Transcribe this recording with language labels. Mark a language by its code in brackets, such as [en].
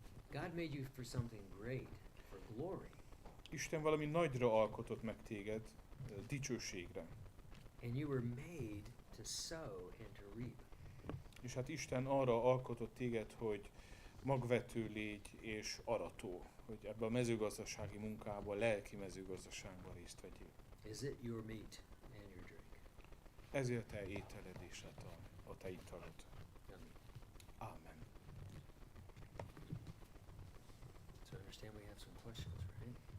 [en] God made you for something great, for glory. [hu] Isten valami nagyra alkotott meg téged, dicsőségre. [en] And you were made to sow and to reap. [hu] És hát Isten arra alkotott téged, hogy magvető légy és arató, hogy ebbe a mezőgazdasági munkába, lelki mezőgazdaságban részt vegyél. [en] Is it your meat and your drink? [hu] Ezért te ételed és a te italod. [en] Amen. [hu] Ámen. [en] So I understand we have some questions, right?